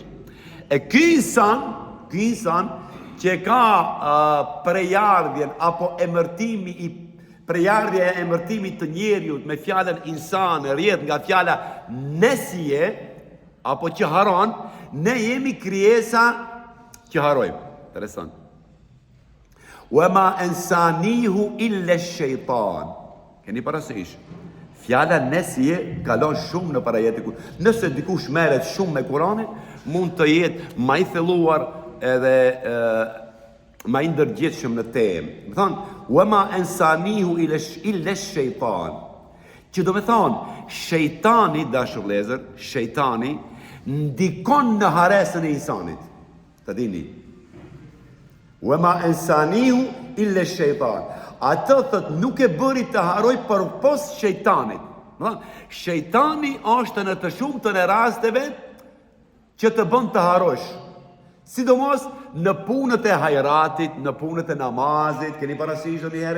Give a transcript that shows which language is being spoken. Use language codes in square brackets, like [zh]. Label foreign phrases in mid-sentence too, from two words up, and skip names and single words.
[sq] E ky insan që ka prejardhjen apo prejardhja e emërtimit të njeriut me fjalën insan rrjedh nga fjala nesje apo që haron, ne jemi krijesa që harojmë. Interesant. [ar] وما أنسانيه إلا شيطان. [sq] Keni parasysh? Fjala nesje kalon shumë në parajetin. Nëse dikush merret shumë me Kur'anin, mund të jetë më i thelluar edhe më i ndërgjegjshëm në temë. Do thonë, [ar] وما أنسانيه إلا شيطان. [sq] Që do me thonë, shejtani, dashur vëllezër, shejtani ndikon në haresën e insanit. Të dini. [ar] وما أنسانيه إلا شيطان. [sq] Atë thot nuk e bëri të haroj përpos shejtanit. Shejtani është në të shumtën e rasteve që të bën të harosh. Sidomos në punët e hajratit, në punët e namazit, keni parasysh një herë?